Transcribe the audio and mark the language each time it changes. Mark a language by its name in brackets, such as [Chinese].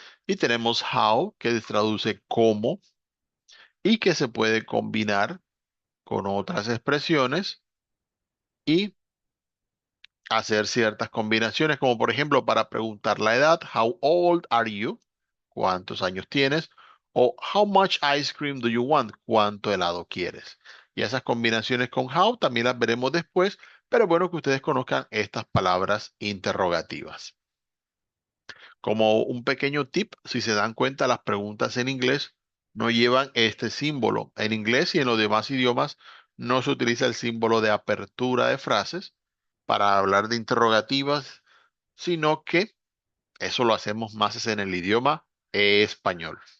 [Spanish] Y tenemos how, que traduce cómo y que se puede combinar con otras expresiones y hacer ciertas combinaciones, como por ejemplo para preguntar la edad, [English] how old are you? [Spanish] ¿Cuántos años tienes? [English] O how much ice cream do you want? [Spanish] ¿Cuánto helado quieres? Y esas combinaciones con how también las veremos después, pero bueno que ustedes conozcan estas palabras interrogativas. Como un pequeño tip, si se dan cuenta, las preguntas en inglés no llevan este símbolo. En inglés y en los demás idiomas no se utiliza el símbolo de apertura de frases para hablar de interrogativas, sino que eso lo hacemos más es en el idioma español.